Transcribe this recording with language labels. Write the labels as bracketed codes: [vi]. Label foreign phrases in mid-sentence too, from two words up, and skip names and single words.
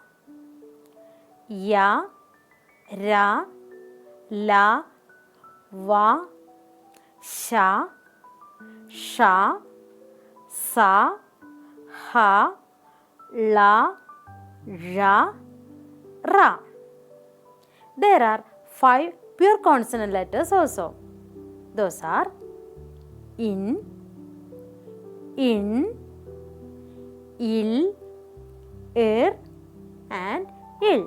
[en] Ya, Ra, La, Va, Sha, Sha, Sa, Ha, La, Ra, Ra. There are 5 pure consonant letters also. Those are In, Il, and Il.